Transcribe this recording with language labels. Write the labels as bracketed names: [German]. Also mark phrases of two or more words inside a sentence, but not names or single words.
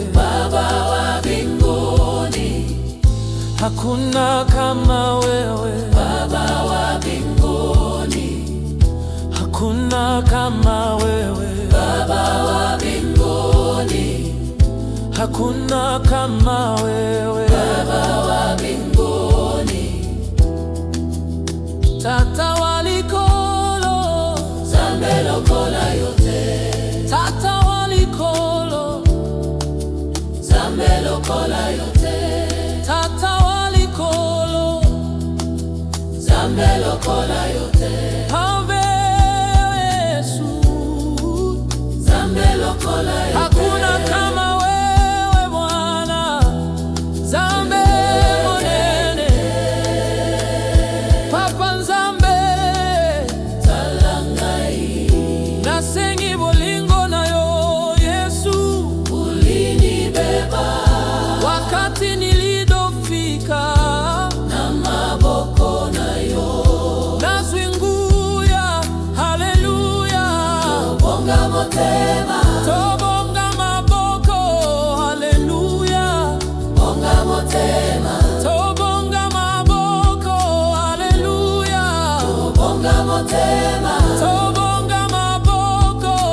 [Swahili] Baba wa mbinguni, hakuna kama wewe. Baba wa mbinguni, hakuna kama wewe. Baba wa mbinguni, hakuna kama wewe. Baba wa mbinguni, [Lingala] Tata walikolo, Nzambe lokola yote, Tata walikolo, Nzambe lokola yote, Tata walikolo, Nzambe lokola yote, Ave Yesu, Nzambe lokola yote, [Swahili] hakuna kama wewe Bwana, [Lingala] Nzambe monene, Papa Nzambe talangai, nasengi bolingo na yo Yesu, [Swahili] ulinibeba wakati nilidofika, [Lingala] na maboko na yo nazwinguya, haleluya, tobonga motema, tobonga maboko, haleluya, bonga motema, tobonga maboko, haleluya, tobonga motema, tobonga maboko,